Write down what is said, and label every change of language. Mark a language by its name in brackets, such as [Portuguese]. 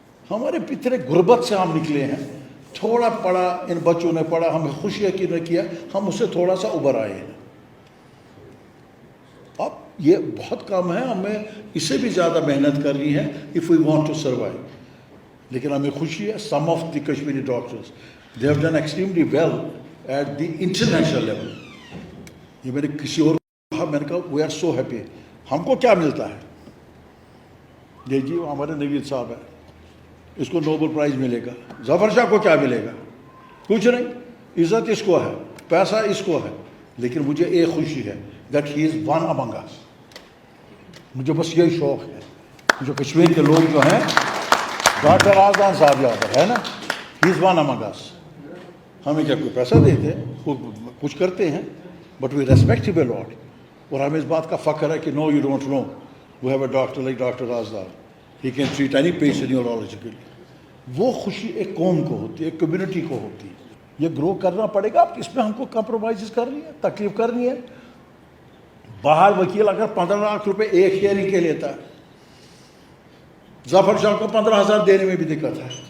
[Urdu] ہمارے پترے غربت سے ہم نکلے ہیں. تھوڑا پڑھا ان بچوں نے پڑھا, ہمیں خوشی ہے کہ نہ کیا, ہم اس سے تھوڑا سا ابھر آئے ہیں. اب یہ بہت کم ہے, ہمیں اس سے بھی زیادہ محنت کرنی ہے [English] if we want to survive. [Urdu] لیکن ہمیں خوشی ہے, [English] some of the Kashmiri doctors they have done extremely well at the international level. [Urdu] یہ میں نے کسی اور کہا, میں نے کہا [English] we are so happy. [Urdu] ہم کو کیا ملتا ہے؟ جی ہمارے نوید صاحب ہے, اس کو نوبل پرائز ملے گا. ظفر شاہ کو کیا ملے گا؟ کچھ نہیں. عزت اس کو ہے, پیسہ اس کو ہے, لیکن مجھے ایک خوشی ہے [English] that he is one among us. [Urdu] مجھے بس یہی شوق ہے. جو کشمیر کے لوگ جو ہیں, ڈاکٹر آزان صاحب یاد ہے نا, [English] he is one among us. [Urdu] ہمیں کیا کوئی پیسہ دیتے ہیں, کچھ کرتے ہیں, [English] but we respect him a lot. [Urdu] اور ہمیں اس بات کا فخر ہے کہ [English] no you don't know, we have a doctor like Dr. Razdar. He can treat any patient neurologically. [Urdu] وہ خوشی ایک قوم کو ہوتی ہے, ایک کمیونٹی کو ہوتی ہے. یہ گرو کرنا پڑے گا. اب اس میں ہم کو کمپرومائز کرنی ہے, تکلیف کرنی ہے. باہر وکیل اگر 15 لاکھ روپے ایک ہیئرنگ کے لیتا ہے, ظفر شاہ کو 15,000 دینے میں بھی دقت ہے.